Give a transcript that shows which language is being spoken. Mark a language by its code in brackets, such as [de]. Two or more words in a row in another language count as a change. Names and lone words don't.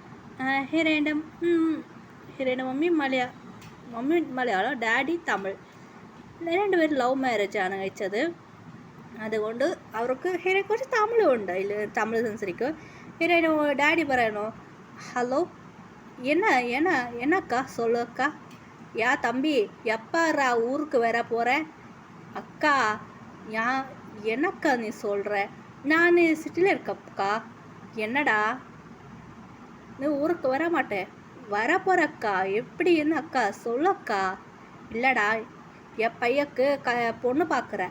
[ml] ഹീറോയിൻ്റെ മമ്മി മലയാളം, ഡാഡി തമിഴ്. 2 പേരും [en] love marriage [ml] കഴിച്ചത്. അതുകൊണ്ട് അവർക്ക് ഹീറോയെ കുറച്ച് തമിഴും ഉണ്ട്. അതിൽ തമിഴ് സംസാരിക്കും. ഹീറോയിന് ഡാഡി പറയണോ, ഹലോ [ta] என்னக்கா சொல்லுக்கா, யா தம்பி எப்பாரா ஊருக்கு வர போகிறேன், அக்கா என்னக்கா நீ சொல்கிற, நான் சிட்டியில் இருக்கக்கா, என்னடா நீ ஊருக்கு வர மாட்டேன், வரப்போறக்கா, எப்படி என்ன அக்கா சொல்லக்கா, இல்லைடா என் பையக்கு பொண்ணு பார்க்குறேன்.